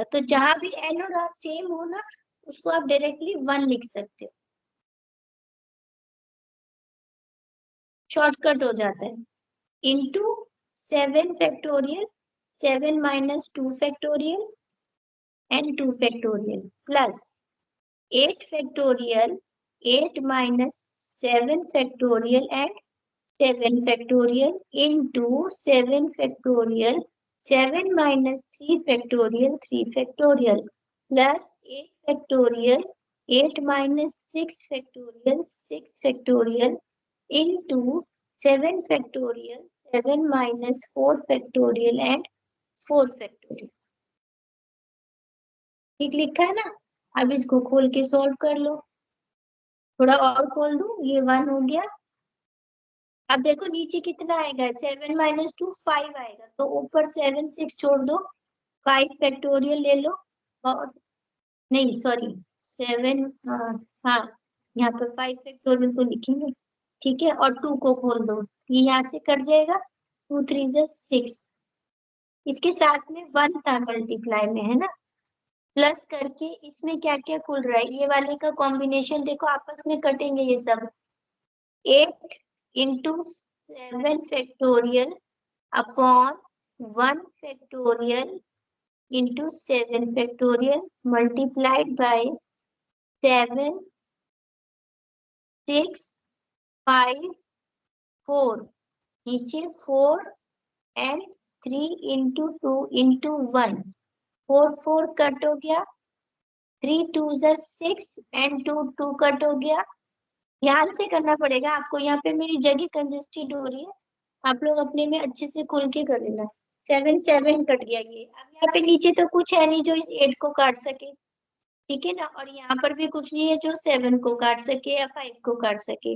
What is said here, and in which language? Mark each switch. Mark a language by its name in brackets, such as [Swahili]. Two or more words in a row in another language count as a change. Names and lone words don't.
[Hindi] तो जहां भी n और r सेम हो ना, उसको आप डायरेक्टली 1 लिख सकते हो, शॉर्टकट हो जाता है। [English] into 7 factorial, 7 minus 2 factorial and 2 factorial, plus 8 factorial, 8 minus 7 factorial and 7 factorial into 7 factorial, 7 minus 3 factorial, 3 factorial, plus 8 factorial, 8 minus 6 factorial, 6 factorial into 7 factorial, 7 minus 4 factorial and 4 factorial। [Hindi] ठीक लिखा है ना? अब इसको खोल के सॉल्व कर लो। थोड़ा और खोल दूं, ये 1 हो गया। अब देखो नीचे कितना आएगा, 7 माइनस 2 5 आएगा, तो ऊपर 7 6 छोड़ दो, 5 फैक्टोरियल ले लो, और नहीं सॉरी 7, हाँ यहाँ पर 5 फैक्टोरियल तो लिखेंगे, ठीक है, और 2 को खोल दो, ये यहाँ से कट जाएगा, 2 3 6, इसके साथ में 1 था मल्टीप्लाई में, है ना, प्लस करके इसमें क्या क्या खुल रहा है, ये वाले का कॉम्बिनेशन देखो, आपस में कटेंगे ये सब। [English] 8 into 7 factorial upon 1 factorial into 7 factorial multiplied by 7 6 5 4, नीचे 4 and 3 into 2 into 1, 4 4 [Hindi] कट हो गया, [English] 3 2 6 and 2 2 [Hindi] कट हो गया। ध्यान से करना पड़ेगा आपको, यहाँ पे मेरी जगह कंजेस्टेड हो रही है, आप लोग अपने में अच्छे से खुल के कर लेना। 7 7 कट गया ये। अब यहाँ पे नीचे तो कुछ है नहीं जो इस 8 को काट सके, ठीक है ना, और यहाँ पर भी कुछ नहीं है जो 7 को काट सके या 5 को काट सके।